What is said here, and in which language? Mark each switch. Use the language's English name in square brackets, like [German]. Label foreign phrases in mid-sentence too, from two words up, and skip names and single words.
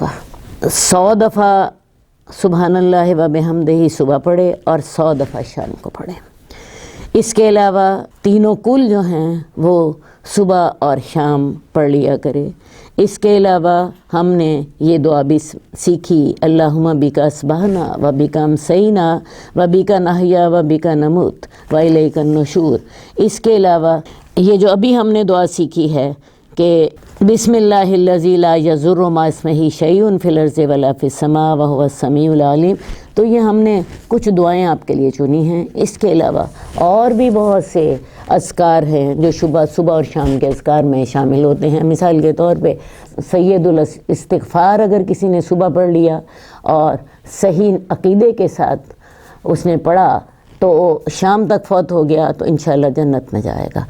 [Urdu] 100 دفعہ [Arabic] سبحان اللہ و بحمدہ [Urdu] صبح پڑھے اور 100 دفعہ شام کو پڑھے۔ اس کے علاوہ تینوں کل جو ہیں وہ صبح اور شام پڑھ لیا کرے۔ اس کے علاوہ ہم نے یہ دعا بھی سیکھی، [Arabic] اللہم بک اصبحنا و بک امسینا و بک نحیا و بک نموت و الیک النشور۔ [Urdu] اس کے علاوہ یہ جو ابھی ہم نے دعا سیکھی ہے کہ [Arabic] بسم اللہ الذی لا یضر مع اسمہ شیء فی الارض ولا فی السماء وہو السمیع العلیم، [Urdu] تو یہ ہم نے کچھ دعائیں آپ کے لیے چنی ہیں۔ اس کے علاوہ اور بھی بہت سے اذکار ہیں جو صبح اور شام کے اذکار میں شامل ہوتے ہیں۔ مثال کے طور پہ [Arabic] سید الاستغفار [Urdu] اگر کسی نے صبح پڑھ لیا اور صحیح عقیدے کے ساتھ اس نے پڑھا تو شام تک فوت ہو گیا تو انشاءاللہ جنت میں جائے گا۔